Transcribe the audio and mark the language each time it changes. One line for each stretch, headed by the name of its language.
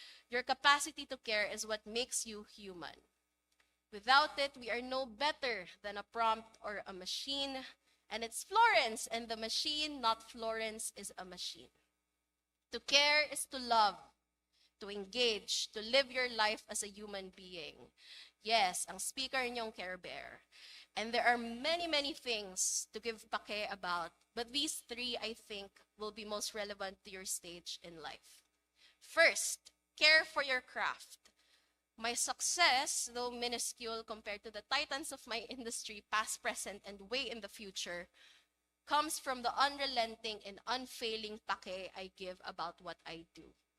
English: Your capacity to care is what makes you human. Without it, we are no better than a prompt or a machine. And it's Florence and the machine, not Florence is a machine. To care is to love, to engage, to live your life as a human being.
Filipino: Yes, ang speaker niyong Care Bear.
English: And there are many, many things to give pake about, but these three, I think, will be most relevant to your stage in life. First, care for your craft. My success, though minuscule compared to the titans of my industry, past, present, and way in the future, comes from the unrelenting and unfailing pake I give about what I do.